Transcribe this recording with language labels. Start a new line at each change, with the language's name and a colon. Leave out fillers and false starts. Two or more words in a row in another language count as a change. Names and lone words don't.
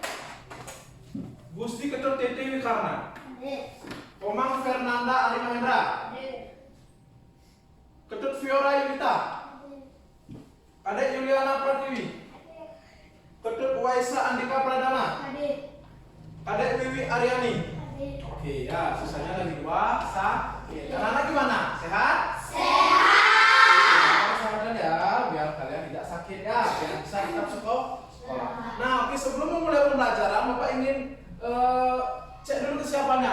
Indonesian: Gusti Ketut Tete Wikarna. Hadir. Komang Fernanda Ali Mahendra. Hadir. Ketut Fiora Yulita. Hadir. Kadek Yuliana Pratiwi. Ketut Waisa Andika Pradana. Hadir. Kadek Wiwi Aryani. Hadir. Oke ya, sisanya lagi 2 sakit. Anak-anak gimana? Sehat? Sehat. Kesehatan ya, biar kalian tidak sakit ya, biar bisa tetap sekolah. Nah, oke, sebelum memulai pembelajaran, Bapak ingin cek dulu kesiapannya.